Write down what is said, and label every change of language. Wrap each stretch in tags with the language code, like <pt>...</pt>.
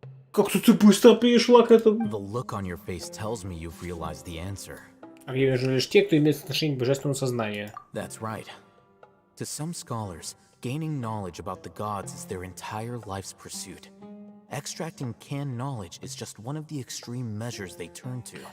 <ru>Как-то ты быстро перешла к этому.</ru> <en>The look on your face tells me you've realized the answer.</en> <ru>А где же лишь те, кто имеет отношение к божественному сознанию.</ru> <en>That's right. To some scholars, gaining knowledge about the gods is their entire life's pursuit. Extracting canned knowledge is just one of the extreme measures they turn to.</en>